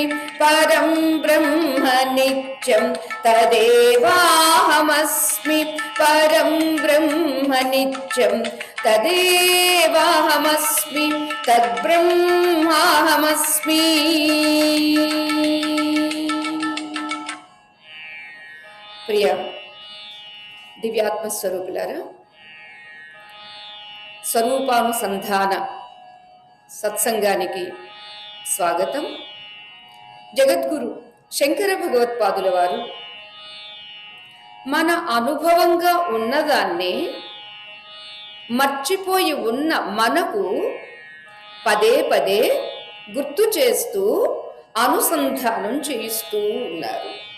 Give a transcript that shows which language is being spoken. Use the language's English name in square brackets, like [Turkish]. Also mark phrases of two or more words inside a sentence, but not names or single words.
[Sanskrit] परं ब्रह्म नित्यं तदेवाहमस्मि। परं ब्रह्म नित्यं तदेवाहमस्मि। तद्ब्रह्माहमस्मि। [Telugu] प्रिय దివ్యాత్మ స్వరూపులారా, స్వరూపానుసంధాన సత్సంగానికి స్వాగతం. జగద్గురు శంకర భగవత్పాదుల వారు మన అనుభవంగా ఉన్నదాన్నే మర్చిపోయి ఉన్న మనకు పదే పదే గుర్తు చేస్తూ అనుసంధానం చేయిస్తూ ఉన్నారు.